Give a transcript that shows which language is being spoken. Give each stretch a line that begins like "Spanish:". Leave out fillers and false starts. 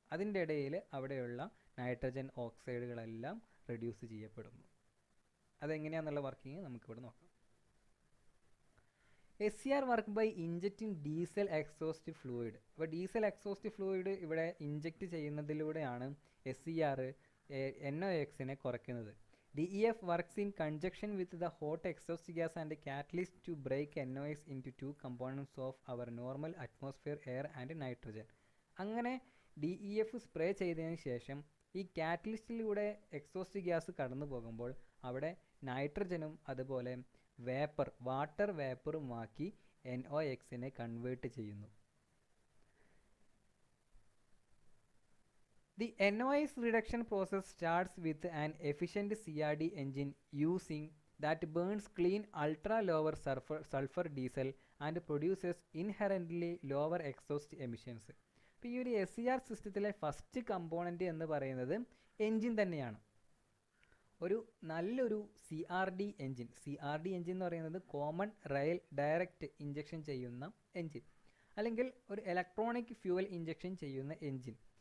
Malayalam: അതിൻ്റെ ഇടയിൽ അവിടെയുള്ള നൈട്രജൻ ഓക്സൈഡുകളെല്ലാം റെഡ്യൂസ് ചെയ്യപ്പെടുന്നു. അതെങ്ങനെയാണെന്നുള്ള വർക്കിംഗ് നമുക്കിവിടെ നോക്കാം.
English: SCR work by injecting diesel exhaust fluid.
Malayalam: അപ്പോൾ ഡീസൽ എക്സോസ്റ്റ് ഫ്ലൂയിഡ് ഇവിടെ ഇഞ്ചക്റ്റ് ചെയ്യുന്നതിലൂടെയാണ് SCR NOx-നെ കുറയ്ക്കുന്നത്.
English: DEF works in conjunction with the hot exhaust gas and catalyst to break NOx into two components of our normal atmosphere air and nitrogen.
Malayalam: അങ്ങനെ DEF spray ചെയ്തതിന് ശേഷം ഈ കാറ്റലിസ്റ്റിലൂടെ exhaust gas കടന്നു പോകുമ്പോൾ അവിടെ നൈട്രജനും അതുപോലെ വാട്ടർ വേപ്പറുമാക്കി NOx-നെ കൺവേർട്ട് ചെയ്യുന്നു.
English: The NOx reduction process starts with an efficient CRD engine using that burns clean ultra lower sulfur diesel and produces inherently lower exhaust emissions.
Malayalam: അപ്പോൾ ഈ ഒരു SCR സിസ്റ്റത്തിലെ ഫസ്റ്റ് കമ്പോണൻ്റ് എന്ന് പറയുന്നത് എൻജിൻ തന്നെയാണ്. ഒരു നല്ലൊരു CRD എൻജിൻ എന്ന് പറയുന്നത് കോമൺ റെയിൽ ഡയറക്റ്റ് ഇഞ്ചക്ഷൻ ചെയ്യുന്ന എൻജിൻ, അല്ലെങ്കിൽ ഒരു ഇലക്ട്രോണിക് ഫ്യൂവൽ ഇഞ്ചക്ഷൻ ചെയ്യുന്ന എൻജിൻ.